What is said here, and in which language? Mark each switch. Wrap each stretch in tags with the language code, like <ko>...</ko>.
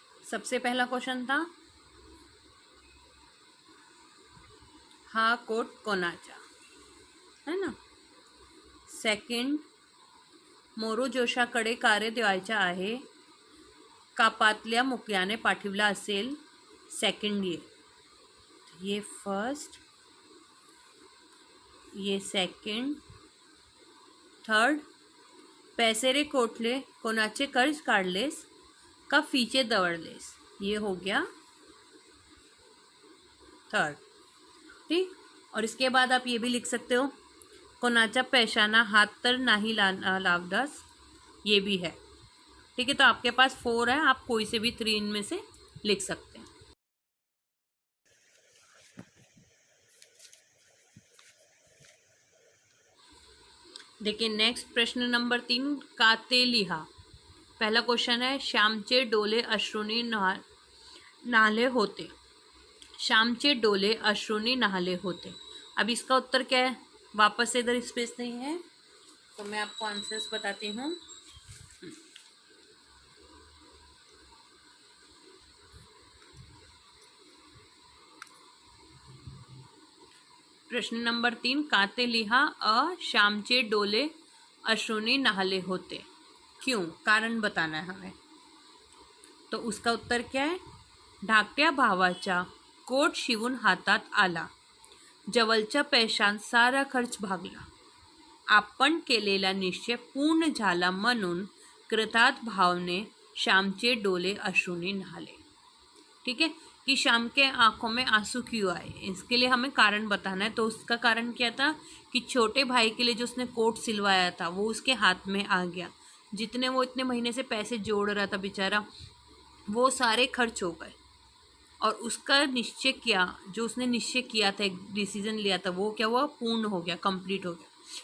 <hi>सबसे पहला क्वेश्चन था,</hi> <mr>हा कोट कोणाचा,</mr> <hi>है ना।</hi> <mr>सेकंड, मोरू जोशाकडे कार्य द्यायचा आहे, कापातल्या मुक्याने पाठवला असेल सेकंड</mr> <hi>ये फर्स्ट, ये सेकंड।</hi> <mr>थर्ड, पैसे रे कोठले कोणाचे कर्ज काढलेस का फीचे दवडलेस,</mr> <hi>ये हो गया थर्ड। ठीक, और इसके बाद आप ये भी लिख सकते हो,</hi> <mr>कोणाच्या पैशाना हात तर नाही लावदास,</mr> <hi>ये भी है। ठीक है, तो आपके पास 4 है, आप कोई से भी 3 इनमें से लिख सकते हैं।</hi> <mr>देखिए नेक्स्ट प्रश्न नंबर 3, काते लिहा।</mr> <hi>पहला क्वेश्चन है,</hi> <mr>श्यामचे डोले अश्रुनी नाले होते, श्यामचे डोले अश्रुनी नहाले होते।</mr> <hi>अब इसका उत्तर क्या है, वापस से इधर स्पेस नहीं है तो मैं आपको आंसर्स बताती हूँ।</hi> <mr>प्रश्न नंबर 3, काते लिहा अ श्यामचे डोले अश्रुनी नहाले होते, क्यों,</mr> <hi>कारण बताना है हमें। तो उसका उत्तर क्या है,</hi> <mr>धाकट्या भावाचा कोट शिवून हातात आला, जवळच्या पैशांत सारा खर्च भागला, आपण केलेला निश्चय पूर्ण झाला म्हणून कृतार्थ भावने श्यामचे डोले अश्रुनी नहाले।</mr> <hi>ठीक है, कि श्याम के आंखों में आंसू क्यों आए, इसके लिए हमें कारण बताना है। तो उसका कारण क्या था कि छोटे भाई के लिए जो उसने कोट सिलवाया था वो उसके हाथ में आ गया, जितने वो इतने महीने से पैसे जोड़ रहा था बेचारा, वो सारे खर्च हो गए, और उसका निश्चय किया, जो उसने निश्चय किया था, एक डिसीजन लिया था, वो क्या हुआ, पूर्ण हो गया, कंप्लीट हो गया।</hi>